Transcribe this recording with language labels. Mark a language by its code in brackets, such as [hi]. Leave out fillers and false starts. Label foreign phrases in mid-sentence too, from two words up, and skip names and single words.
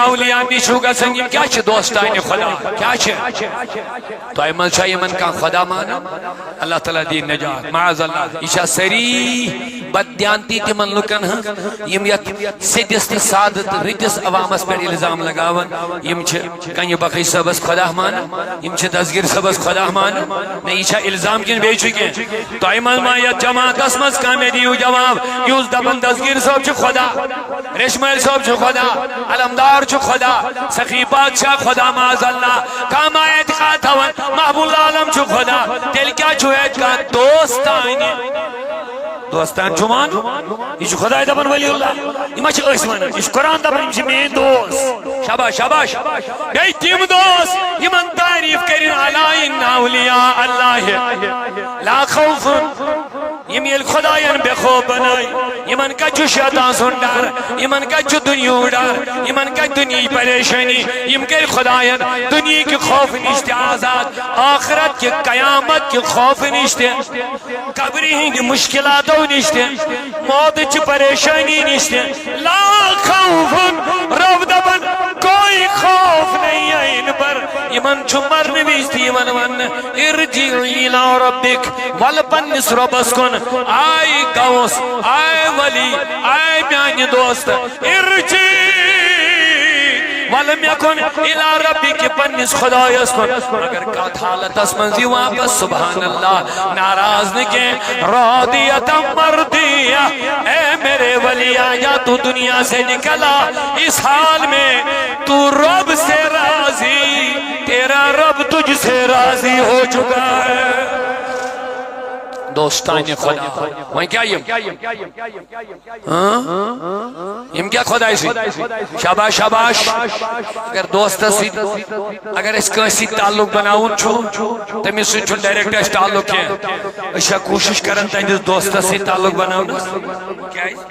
[ks] اولیاء نش چھُو گژھان یِم کیٛاہ چھِ دوستانہِ خدا کیٛاہ چھِ تۄہہِ منٛز چھا یمن کانٛہہ خدا مانان اللہ تعالیٰ دِیِن نجات [ar] معاذ اللہ [ks] یہ چھا سٲری بددیانتی تمن لُکن ہٕنٛز یِم یتھ سیٚدِس تہٕ سادٕ تہٕ رٔتِس عوامس پٮ۪ٹھ الزام لگاوان یِم چھِ کنہِ بخش صٲبس خدا مانان یِم چھِ دسگیٖر صٲبس خدا مانان نہ یہ چھا الزام کِنہٕ بیٚیہِ چھُ کینٛہہ تۄہہِ منٛز ما یتھ جماعتس منٛز کانٛہہ مےٚ دِیِو جواب یُس دپان دسگیٖر صٲب چھُ خدا ریشمٲلۍ صٲب چھُ خدا علمدار چھُ خدا سخی بادشاہ خدا [ar] معاذ اللہ [ks] کانٛہہ ما اعتقاد تھاوان محبوب عالم چھُ خدا تیٚلہِ کیٛاہ چھُ اعتقاد دوستانہِ دوستان چھُ مان یہ چھُ خداے دپان ولی اللہ یہ ما چھِ أسۍ ونان یہ چھُ قرآن دپان یِم چھِ میٲنۍ دوست شاباش شاباش بیٚیہِ تِم دوست یمن تعریف کٔرِن [ar] الا ان اولیاء اللہ لا خوف [ks] یم ییٚلہِ خدایَن بے خوف بنٲے یمن کتہِ چھُ شیطان سُنٛد ڈر یمن کتہِ چھُ دُنیہُک ڈر یمن کتہِ دُنیہٕچ پریشٲنی یم کٔرۍ خدایَن دُنیہٕکہِ خوفہٕ نِش تہِ آزاد آخرت کہِ قیامت کہِ خوفہٕ نِش تہِ قبرِ ہٕنٛدِ مشکلاتو نش تہِ موتٕچہِ پریشٲنی نش تہِ [ar] لا خوف [ks] رب دپان [ur] کوئی خوف نہیں ہے ان پر [ks] یمن چھُ مرنہٕ وِزِ تہِ یِوان وننہٕ [ar] ارجعی الی ربک [ks] ول پننِس رۄبس کُن آے غوث آے ولی آے میانہِ دوست ارجعی ول مےٚ کُن [ar] الی ربک [ks] پننِس خدایس کُن مگر کتھ حالتس منٛز یہِ واپس سبحان اللہ ناراض نہٕ کینٛہہ [ar] راضیۃ مرضیہ [ur] اے میرے ولی آیا تو دنیا سے نکلا اس حال میں تو رب سے راضی تیرا رب تجھ سے راضی ہو چکا ہے [ks] دوستانہِ خدا وۄنۍ کیٛاہ یم کیا خداے سۭتۍ شاباش شاباش اگر دوستس سۭتۍ اگر أسۍ کٲنٛسہِ سۭتۍ تعلق بناوُن چھُ تٔمِس سۭتۍ چھُنہٕ ڈایریکٹ اَسہِ تعلق کینٛہہ أسۍ چھا کوٗشش کران تہنٛدِس دوستس سۭتۍ تعلق بناونس کیٛازِ